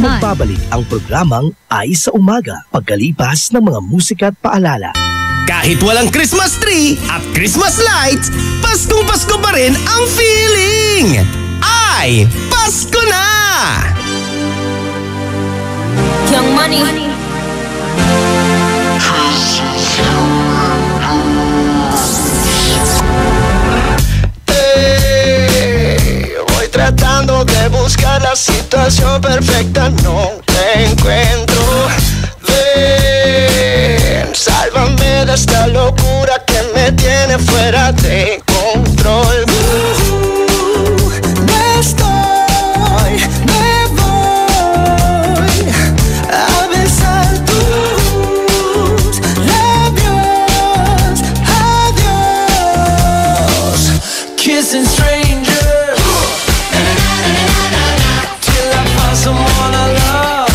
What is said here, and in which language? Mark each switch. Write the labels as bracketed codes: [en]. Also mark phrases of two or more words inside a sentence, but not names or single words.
[tl] Magbabalik ang programang Ay sa Umaga pagkalipas ng mga musika at paalala. Kahit walang [en] Christmas tree [tl] at [en] Christmas lights, [tl] Paskong Pasko pa rin ang feeling! Ay, Pasko na! Young Money. [es] Voy tratando de buscar la situación perfecta, no te encuentro. Ven, sálvame de esta locura que me tiene fuera de control. [en] Kissing strangers till I find someone I love.